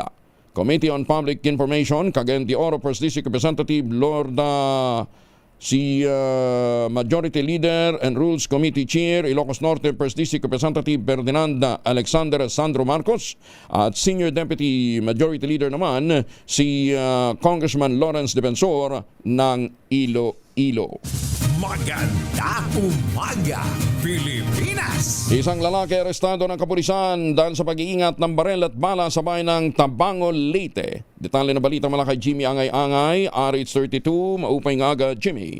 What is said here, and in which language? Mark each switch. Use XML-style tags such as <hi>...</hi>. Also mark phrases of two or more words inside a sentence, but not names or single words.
<en>Committee on Public Information, Cagayan de Oro 1st District Representative si Majority Leader and Rules Committee Chair, Ilocos Norte 1st District Representative Ferdinand Alexander Sandro Marcos at Senior Deputy Majority Leader naman si Congressman Lawrence Defensor ng Iloilo.</en> <tl>Maganda umaga, Pilipinas! Isang lalaki arestado ng kapulisan dahil sa pag-iingat ng barel at bala sa bayan ng Tabango, Leyte. Detalye na balita mula kay Jimmy Angay-Angay, RH32,</tl> <war>maupay nga agad,</war> <tl>Jimmy.</tl>